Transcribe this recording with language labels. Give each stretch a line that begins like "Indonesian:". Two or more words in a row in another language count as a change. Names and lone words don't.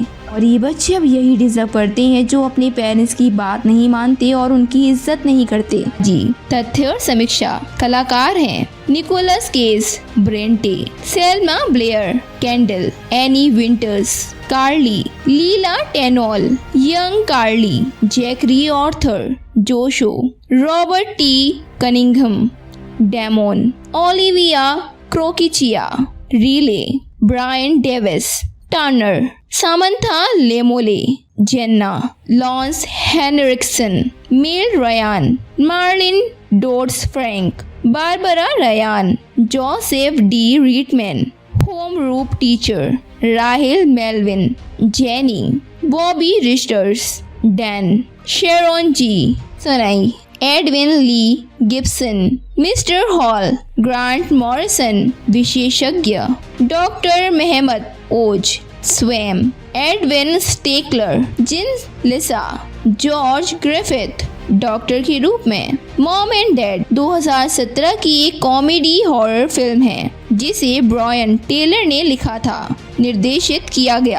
Hindi: और ये बच्चे अब यही डिजर्व करते हैं जो अपने पेरेंट्स की बात नहीं मानते और उनकी इज्जत नहीं करते। जी, तथ्य और समीक्षा। कलाकार हैं निकोलस केज, ब्रेंटे, सेल्मा ब्लेयर, कैंडल, एनी विंटर्स, कार्ली, लीला टेनॉल, यंग कार्ली, जैकरी ऑर्थर, जोशो, रॉबर्ट टी कनिंघम, डेमोन, ओलिविया क्रोकिचिया, रीले, ब्रायन डेविस, टर्नर, सामंथा लेमोले, जेन्ना, लॉन्स हेनरिक्सन, मेल रयान, मार्लिन डोड्स फ्रैंक, बारबरा रयान, जोसेफ डी रीटमैन, होम
English: room teacher,
Hindi: राहिल मेलविन, जेनी, बॉबी रिस्टर्स, डैन, शेरोन जी, सनाई, एडविन ली गिब्सन, मिस्टर हॉल, ग्रांट मॉरिसन, विशेषज्ञ, डॉक्टर मेहमद ओज, स्वैम, एडविन स्टेकलर, जिन लिसा, जॉर्ज ग्रिफिथ, डॉक्टर के रूप में। मॉम एंड डैड 2017 की एक
English: comedy horror film
Hindi: है जिसे ब्रायन टेलर ने लिखा था, निर्देशित किया गया।